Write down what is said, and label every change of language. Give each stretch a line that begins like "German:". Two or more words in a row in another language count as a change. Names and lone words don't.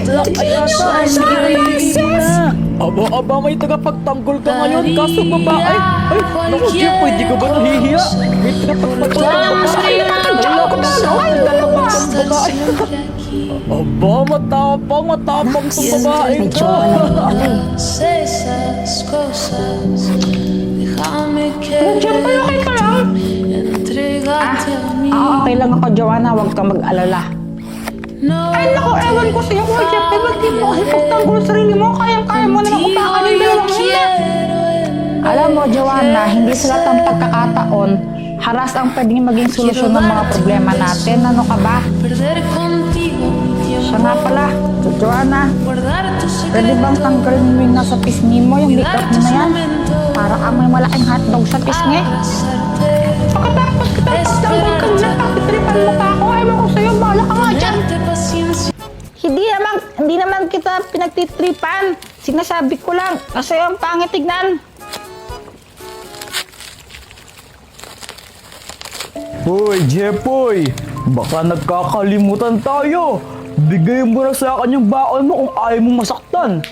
Filipino: Aba, may tagapagtanggol ka ngayon, kaso babae! Ay, naku, Jeffoy, di ka ba nahihiya? May tagapagtanggol ka babae! Aba, matapang tong babae Medyo ka! ka lang pala
Spanish: Esas cosas, déjame que entregarte a mí.
Filipino: Okay lang ako, Joanna. Huwag kang mag-alala. Ay, naku, ewan ko sa'yo, Kuya Jeff. Ba't di mo kasi pagtanggol sa sarili mo? Kaya mo naman upakan yung dalawang yun. Alam mo, Joanna, hindi sa lahat ng pagkakataon, haras ang pwedeng maging solusyon ng mga problema natin. Ano ka ba?
Spanish: Perder contigo mi
Filipino: Siya
Spanish: tiempo,
Filipino: nga pala, Joanna.
Spanish: guardar tus
Filipino: Pwede bang
Spanish: secretos,
Filipino: tanggalin mo yung nasa pisngi mo, yung
Spanish: cuidar
Filipino: makeup mo
Spanish: tus
Filipino: na yan?
Spanish: momentos,
Filipino: Para kang may malaking hotdog sa pisngi.
Spanish: abrazarte,
Filipino: Pagkatapos kita pagtanggol ka na, tapitripan mo pa ako. Ewan ko sa'yo, bahala ka nga dyan.
Spanish: darte paciencia.
Filipino: Hindi naman kita pinagtitripan. Sinasabi ko lang, kasi ang pangit tignan. Hoy, Jeffoy! Baka nagkakalimutan tayo! Bigay mo na sa akin yung baon mo kung ayaw mong masaktan!